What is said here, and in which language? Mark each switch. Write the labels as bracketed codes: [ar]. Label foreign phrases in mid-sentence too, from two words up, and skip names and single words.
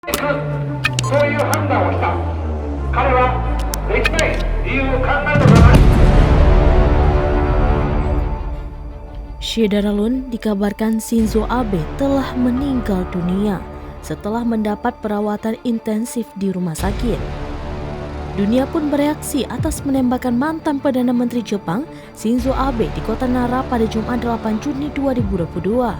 [ja] くそういう判断をした。彼はできない理由を考えたことはない。 [id] Syederalun dikabarkan Shinzo Abe telah meninggal dunia setelah mendapat perawatan intensif di rumah sakit. Dunia pun bereaksi atas penembakan mantan Perdana Menteri Jepang Shinzo Abe di kota Nara pada Jumat 8 Juni 2022.